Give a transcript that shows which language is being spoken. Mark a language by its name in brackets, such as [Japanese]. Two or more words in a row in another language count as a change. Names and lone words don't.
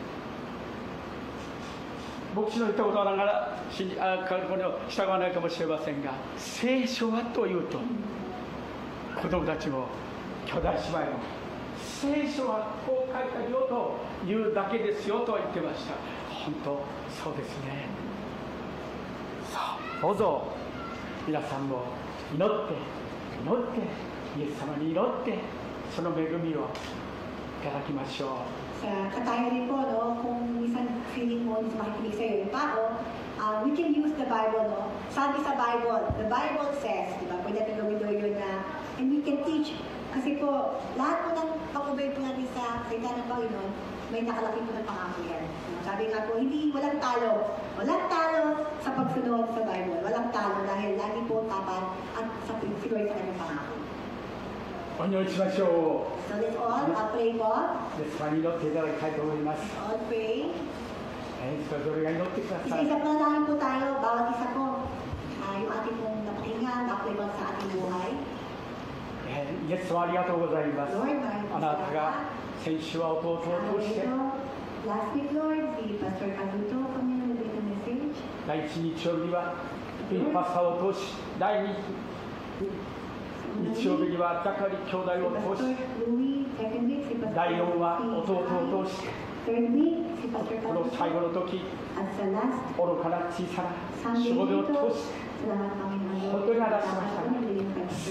[Japanese] 牧師の言ったことはながらこれを従わないかもしれませんが、聖書はというと子供たちも兄弟姉妹も聖書はこう書いてあるよと言うだけですよと言ってました。本当そうですね。どうぞ皆さんも祈ってイエス様に祈ってその恵みをいただきましょう。 [Filipino] Sa katayan po, no, kung minsan feeling mo, makikinig sa'yo yung tao, [English] we can use the Bible, no? [Filipino] Sabi sa Bible, [English] the Bible says, [Filipino] di ba, pwede natin gawin yun na, [English] and we can teach. [Filipino] Kasi po, lahat po ng pag-obey po natin sa salita ng Panginoon, may nakalaki po ng pangako yan. Sabi nga po, walang talo sa pagsunod sa Bible. Walang talo dahil lagi po tapat at sa pagsunod sa kanyang pangako. [Japanese] お祈りしましょう。 [English] So let's all pray po. [Japanese] ですから祈っていただきたいと思います。 [English] All pray. [Japanese] それぞれが祈ってください。 [Filipino] Isa-isa po na lang po tayo, bawat isa po. Yung ating pong napakinggan, na-apply po sa ating buhay. [Japanese] イエス様ありがとうございます。 Lord, あなたが先週は弟を通して [English] Last week, [Filipino] Lord, si Pastor Caluto kami nagbigay ng message. [Japanese] 第一日曜日はパスタを通し、第二日曜日にはザカリ兄弟を通し、第4は弟を通して、この最後の時、愚かな小さなしもべを通して、本当に表しました。